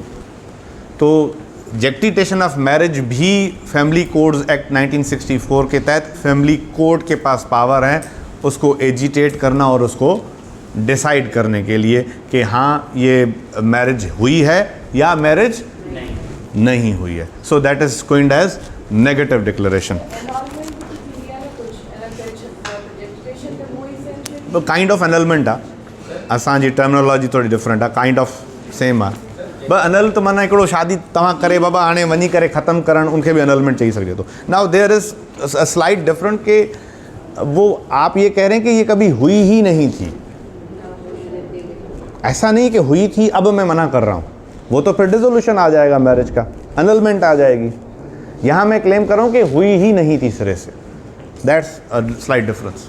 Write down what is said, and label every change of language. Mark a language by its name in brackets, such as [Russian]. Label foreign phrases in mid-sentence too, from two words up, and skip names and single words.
[Hindi] तो [English] jactitation of marriage [Hindi] भी फैमिली कोड्स एक्ट 1964 के तहत [English] family court [Hindi] के पास पावर है उसको एजिटेट करना और उसको डिसाइड करने के लिए कि हाँ ये मैरिज हुई है या मैरिज नहीं हुई है। [English] so that is coined as negative declaration. [Sindhi] तो [English] kind of annulment [Sindhi] आहे, असांजी टर्मिनोलॉजी थोड़ी डिफरेंट आहे, [English] kind of same [Sindhi] आहे। बस अनल तो माना हिकिड़ो शादी तव्हां करे बाबा हाणे वञी करे ख़त्म करणु, उनखे भी अनलमेंट चई सघिजे थो। [English] now there is a slight different [Hindi] कि वो आप ये कह रहे हैं कि ये कभी हुई ही नहीं थी। ऐसा नहीं कि हुई थी अब मैं मना कर रहा हूँ, वो तो फिर डिसोल्यूशन आ जाएगा मैरिज का, अनलमेंट आ जाएगी। यहाँ मैं क्लेम कर रहा हूँ कि हुई ही नहीं थी सिरे से। [English] that's a slight difference.